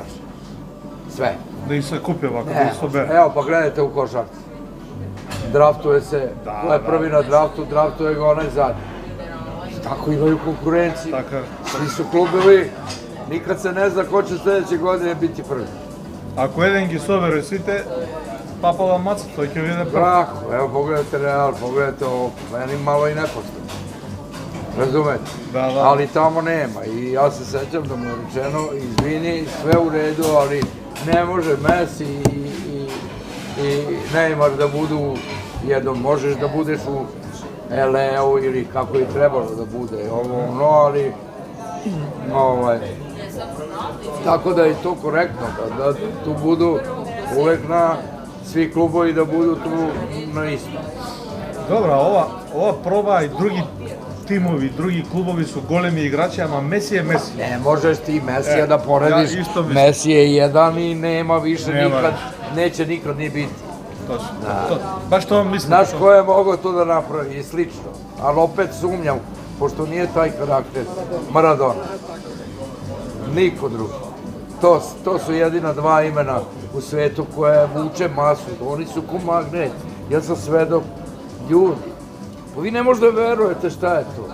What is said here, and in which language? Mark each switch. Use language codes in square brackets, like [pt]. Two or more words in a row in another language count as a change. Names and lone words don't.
[sr] Sve. Da ih se kupi ovako, da ih se obere. Evo pa gledajte u košarci. Draftuje se, ko je prvi na draftu, draftuje ga onaj zadnji. Tako imaju konkurenciju. Svi su klubovi, nikad se ne zna ko će sljedeće godine biti prvi. [mk] Ако еден ги собере сите, папала маца, тој ќе биде прв. [sr] Tako, evo pogledajte Real, pogledajte ovo, meni malo i nepošteno. Razumete? Da. Ali tamo nema i ja se sećam da mu je rečeno, izvini, sve u redu, ali ne može Messi i Neymar da budu jednom, možeš da budeš u LA-u ili kako je trebalo da bude, ali tako da je to korektno, da tu budu uvek na svi klubovi da budu tu na isto. [mk] Добра, ова проба и други тимови, други клубови со големи играчи, ама Меси е Меси. [sr] Ne možeš ti Mesija da porediš, Messi je jedan i nema više nikad, neće nikad ni biti. [mk] Точно. Баш тоа мислам. [sr] Znaš ko je mogao to da napravi i slično, ali opet sumnjam, pošto nije taj karakter Maradona. Niko drugi. To su jedina 2 imena u svetu koje vuče masu, oni su ko magnet. Ja sam svedok, ljudi, pa vi ne možda verujete šta je to.